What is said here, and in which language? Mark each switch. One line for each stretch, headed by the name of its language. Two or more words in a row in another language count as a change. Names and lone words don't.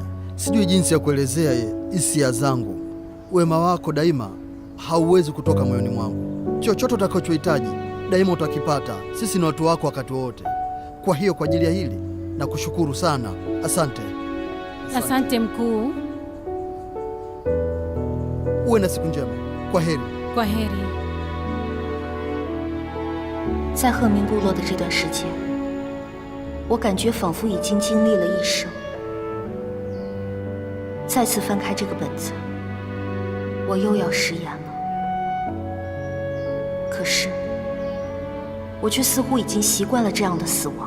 Swahili: Sijui jinsi ya kuelezea hisia zangu. Wema wako daima hauwezi kutoka moyoni mwangu. Chochote utakachohitaji daima utakipata. Sisi ni watu wako wakati wote. Kwa hiyo kwa ajili ya hili nakushukuru sana. Asante. Asante mkuu. Uwe na siku njema. Kwa heri. Kwa heri.
Chinese: 在鹤鸣部落的这段时间，我感觉仿佛已经经历了一生。再次翻开这个本子，我又要食言了。可是，我却似乎已经习惯了这样的死亡。